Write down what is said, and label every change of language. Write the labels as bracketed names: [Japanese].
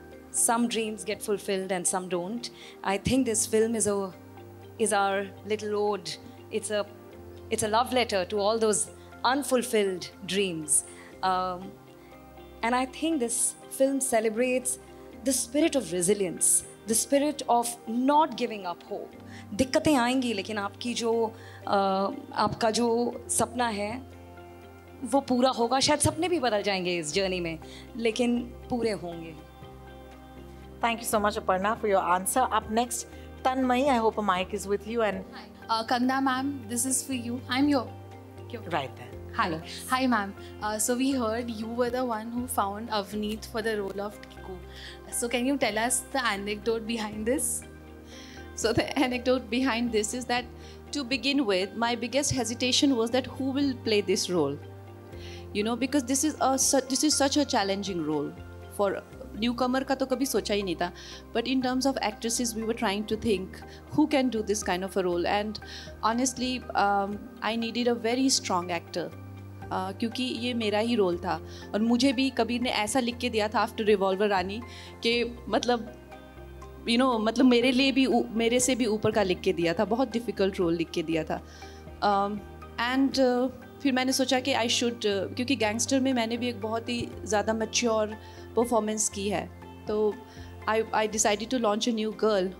[English] Some dreams get fulfilled and some don't. I think this film is our little ode. It's a love letter to all those unfulfilled dreams. And I think this film celebrates the spirit of resilience, the spirit of not giving up hope. [Hindi] दिक्कतें आएंगी, लेकिन आपका जो सपना है वो पूरा होगा. शायद सपने भी बदल जाएंगे इस जर्नी में, लेकिन पूरे होंगे. [English] Thank you so much, Aparna, for your answer. Up next, Tanmay, I hope a mic is with you. And Kangana ma'am, this is for you. I'm your right there. Hi. Hi ma'am. So we heard you were the one who found Avneet for the role of Tikku. So can you tell us the anecdote behind this? So the anecdote behind this is that, to begin with, my biggest hesitation was that who will play this role? You know, because this is such a challenging role. For newcomer [Hindi] का तो कभी सोचा ही नहीं था. [English] But in terms of actresses, we were trying to think who can do this kind of a role. And honestly, I needed a very strong actor. [Hindi] क्योंकि ये मेरा ही role था, और मुझे भी कबीर ने ऐसा लिख के दिया था आफ्टर रिवॉल्वर रानी कि मतलब [English] you know, [Hindi] मतलब मेरे लिए भी, मेरे से भी ऊपर का लिख के दिया था. बहुत डिफ़िकल्ट रोल लिख के दिया था. एंड फिर मैंने सोचा कि [English] I should, [Hindi] क्योंकि गैंगस्टर में मैंने भी एक बहुत ही ज़्यादा मैच्योर परफॉर्मेंस की है, तो [English] I decided to launch a new girl.